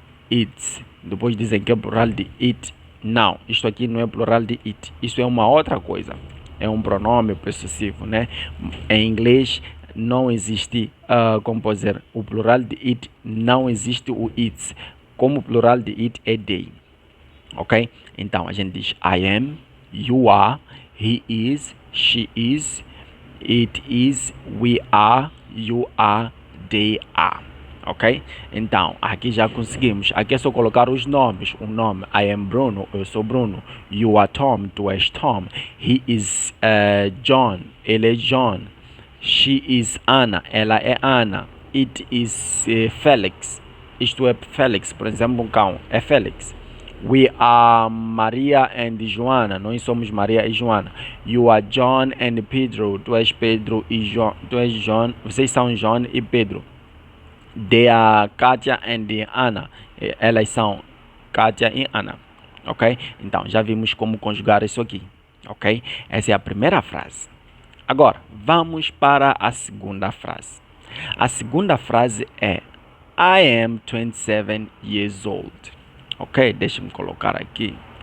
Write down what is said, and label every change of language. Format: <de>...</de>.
<pt>It, depois dizem que é plural de it. Não, isto aqui não é plural de it. Isso é uma outra coisa. É um pronome possessivo, né? Em inglês não existe, como pode dizer, o plural de it não existe o its. Como o plural de it é they. Ok? Então a gente diz</pt> <en>I am, you are, he is, she is, It is, we are, you are, they are.</en> <pt>Ok? Então, aqui já conseguimos. Aqui é só colocar os nomes. O nome,</pt> <en>I am Bruno,</en> <pt>eu sou Bruno.</pt> <en>You are Tom,</en> <pt>tu és Tom.</pt> <en>He is John,</en> <pt>ele é John.</pt> <en>She is Anna,</en> <pt>ela é Ana.</pt> <en>It is Felix,</en> <pt>isto é Félix, por exemplo, um cão, é Félix.</pt> <en>We are Maria and Joana,</en> <pt>nós somos Maria e Joana.</pt> <en>You are John and Pedro,</en> <pt>tu és Pedro e João, tu és John, vocês são John e Pedro.</pt> <en>They are Katia and Ana,</en> <pt>elas são Katia e Ana, ok? Então, já vimos como conjugar isso aqui, ok? Essa é a primeira frase. Agora, vamos para a segunda frase. A segunda frase é</pt> <en>I am 27 years old.</en> <pt>Ok, deixa-me colocar aqui.</pt>